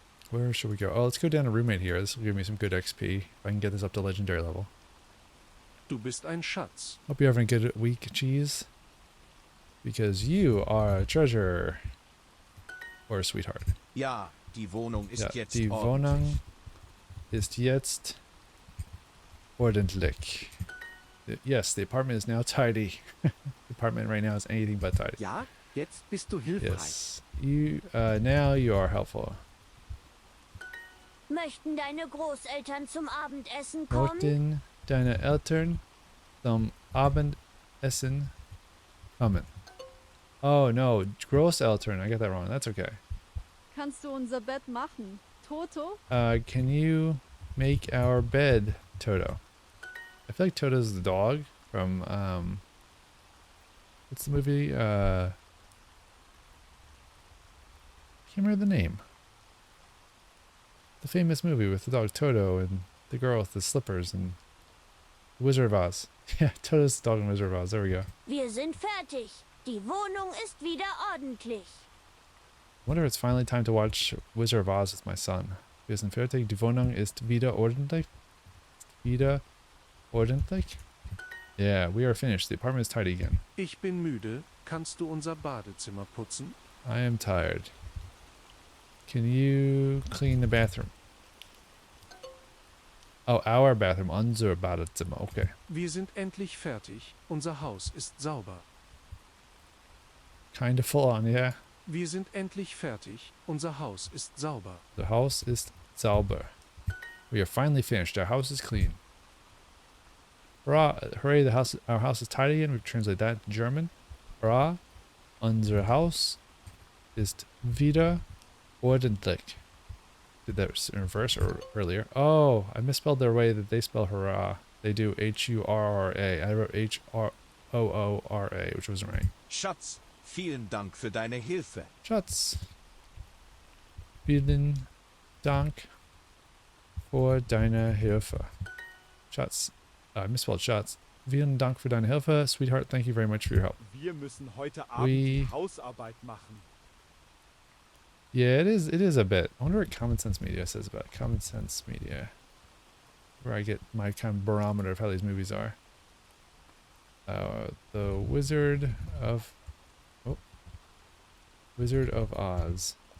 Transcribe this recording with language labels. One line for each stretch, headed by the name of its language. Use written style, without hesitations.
English: Where should we go? Oh, let's go down to roommate here. This will give me some good XP if I can get this up to legendary level.
German: Du bist ein Schatz.
English: Hope you're having a good week, Cheese. Because you are a treasure. Or a sweetheart.
German: Ja, die Wohnung ist jetzt Die Wohnung ist jetzt ordentlich.
English: Yes, the apartment is now tidy. The apartment right now is anything but tidy.
German: Ja, jetzt bist du hilfreich.
English: Yes, you now you are helpful.
German: Möchten deine Großeltern zum Abendessen kommen? Möchten deine Eltern zum Abendessen kommen?
English: Oh no, Großeltern. I got that wrong. That's okay.
German: Kannst du unser Bett machen, Toto?
English: Can you make our bed, Toto? I feel like Toto's the dog from what's the movie? I can't remember the name. The famous movie with the dog Toto and the girl with the slippers and Wizard of Oz. Yeah, Toto's the dog in Wizard of Oz. There we go.
German: Wir sind fertig. Die Wohnung ist wieder ordentlich.
English: I wonder if it's finally time to watch Wizard of Oz with my son.
German: Wir sind fertig. Die Wohnung ist wieder ordentlich. Wieder ordentlich.
English: Yeah, we are finished. The apartment is tidy again.
German: Ich bin müde. Kannst du unser Badezimmer putzen?
English: I am tired. Can you clean the bathroom? Oh, our bathroom.
German: Unser Badezimmer.
English: Okay.
German: Wir sind endlich fertig. Unser Haus ist sauber.
English: Kind of full on, yeah.
German: Wir sind endlich fertig. Unser Haus ist sauber.
English: The house is sauber. We are finally finished. Our house is clean. Hurrah! Hooray! Our house is tidy again. We translate that to German. Hurrah!
German: Unser Haus ist wieder ordentlich.
English: Did that in reverse or earlier? Oh, I misspelled their way that they spell hurrah. They do H-U-R-R-A. I wrote H-R-O-O-R-A, which wasn't right.
German: Schatz, vielen Dank für deine Hilfe. Schatz. Vielen Dank für deine Hilfe. Schatz.
English: I misspelled Schatz.
German: Vielen Dank für deine Hilfe.
English: Sweetheart, thank you very much for your help.
German: Wir müssen heute Abend die Hausarbeit machen.
English: Yeah, it is a bit. I wonder what Common Sense Media says about it. Common Sense Media. Where I get my kind of barometer of how these movies are. The Wizard of Oz.